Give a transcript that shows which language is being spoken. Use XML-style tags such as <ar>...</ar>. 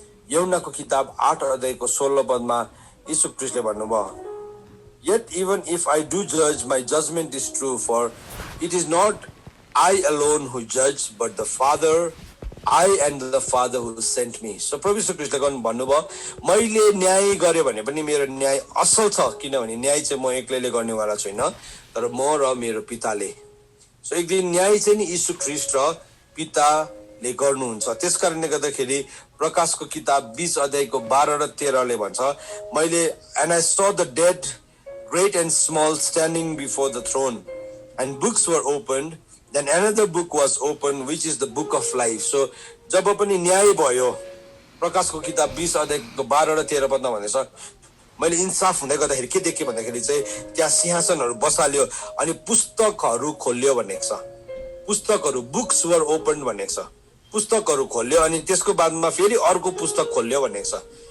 <ne>यूहन्नाको किताब 8 अध्यायको 16 पदमा यीशु ख्रीष्टले भन्नुभयो,</ne> <en>Yet even if I do judge, my judgment is true, for it is not I alone who judge, but the Father, I and the Father who sent me.</en> <ne>So प्रभु यीशु ख्रीष्टले भन्नुभयो, मैले न्याय गरे भने पनि मेरो न्याय असल छ, किनभने न्याय चाहिँ म एक्लैले गर्नेवाला छैन, तर म र मेरो पिताले। सो एक दिन न्याय चाहिँ नि यीशु ख्रीष्ट र पिताले गर्नुहुन्छ। त्यसकारणले गर्दाखेरि प्रकाशको किताब 20 अध्यायको 12 र 13ले भन्छ, मैले</ne> <en>And I saw the dead great and small standing before the throne, and books were opened. Then another book was opened, which is the book of life.</en> <ne>So जब पनि न्याय भयो, प्रकाशको किताब 20 अध्यायको 12 र 13 पदमा भनेछ, मैले इन्साफ हुँदै गर्दाखेरि के देखेँ भन्दाखेरि चाहिँ त्यहाँ सिंहासनहरू बसाल्यो अनि पुस्तकहरू खोल्यो भनेको छ। पुस्तकहरू,</ne> <en>books were open</en> <ne>भनेको छ। पुस्तकहरू खोल्यो अनि त्यसको बादमा फेरि अर्को पुस्तक खोल्यो भनेको छ।</ne>